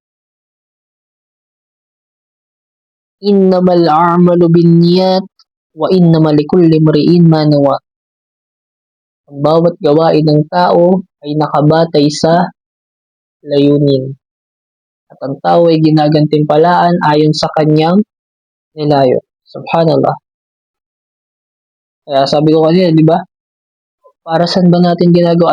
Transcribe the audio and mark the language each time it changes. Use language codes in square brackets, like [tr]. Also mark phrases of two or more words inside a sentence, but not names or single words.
[ar] إنما الأعمال بالنيات وإنما لكل امرئ ما نوى. [tl] Ang bawat gawain ng tao ay nakabatay sa layunin, at ang tao ay ginagantimpalaan ayon sa kanyang nilayo. Subhanallah. Kaya sabi ko kanina, di ba? Para saan ba natin ginagawa?